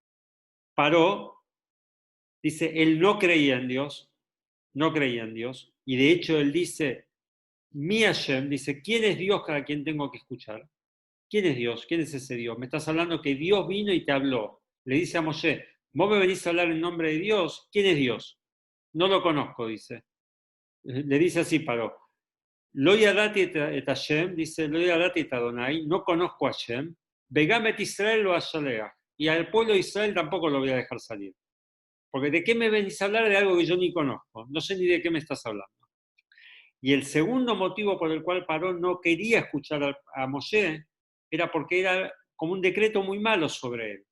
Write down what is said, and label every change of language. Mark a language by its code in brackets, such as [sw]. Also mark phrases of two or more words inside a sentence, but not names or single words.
[es] Paró, dice, él no creía en Dios, no creía en Dios, y de hecho él dice, [he] מי השם, [es] dice, ¿quién es Dios a quien tengo que escuchar? ¿Quién es Dios? ¿Quién es ese Dios? Me estás hablando que Dios vino y te habló. Le dice a Moshe, vos me venís a hablar en nombre de Dios. ¿Quién es Dios? No lo conozco, dice. Le dice así, Paró. [he] לא ידעתי את השם, dice, לא ידעתי את אדני, [es] no conozco a Hashem. [he] וגם את ישראל לא אשלח. [es] Y al pueblo de Israel tampoco lo voy a dejar salir. Porque ¿de qué me venís a hablar de algo que yo ni conozco? No sé ni de qué me estás hablando. Y el segundo motivo por el cual Paró no quería escuchar a Moshe era porque era como un decreto muy malo sobre él.